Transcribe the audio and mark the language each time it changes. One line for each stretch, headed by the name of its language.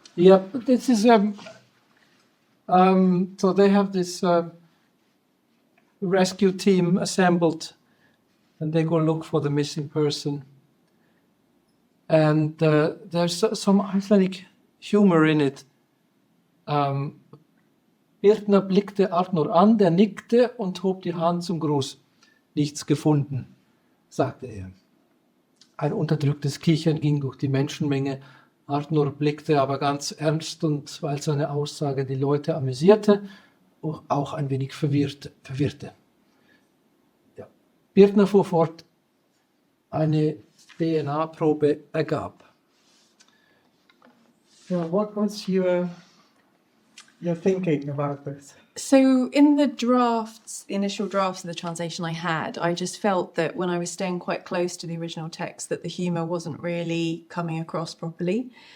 English: Yeah, but this is so they have this rescue team assembled, and they go look for the missing person. And there's some Icelandic humor in it.
German: Birna blickte Arnór an, der nickte und hob die Hand zum Gruß. Nichts gefunden, sagte er. Ein unterdrücktes Kichern ging durch die Menschenmenge. Arnór blickte aber ganz ernst, und weil seine Aussage die Leute amüsierte, auch ein wenig verwirrte. Ja. Birna fuhr fort, eine DNA-Probe ergab.
English: So what was your thinking about this? So in the initial drafts of the translation I had, I just felt that when I was staying quite close to the original text, that the humour wasn't really coming across properly.